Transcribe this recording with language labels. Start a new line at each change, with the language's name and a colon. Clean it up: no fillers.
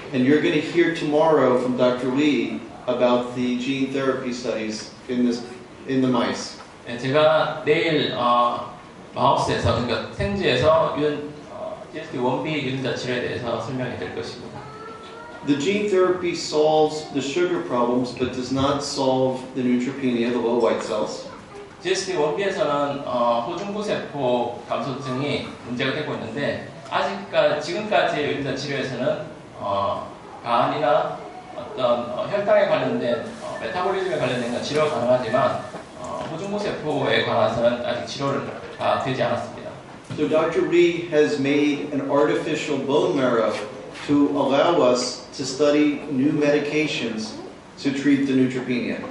English: And you're going to hear tomorrow from Dr. Lee about the gene therapy studies in the mice.
Korean: 네, 제가 내일 마우스에서 그러니까 생쥐에서 GSD-1B 유전자 치료에 대해서 설명해 드릴 것입니다.
English: The gene therapy solves the sugar problems but does not solve the neutropenia, the low white cells.
Korean: GSD-1B에서는 호중구 세포 감소증이 문제가 되고 있는데 지금까지의 유전자 치료에서는 간이나 어떤 혈당에 관련된 메타볼리즘에 관련된 치료가 가능하지만 호중구 세포에 관해서는 아직 치료가 되지 않았습니다.
English: So Dr. Lee has made an artificial bone marrow to allow us to study new medications to treat the neutropenia.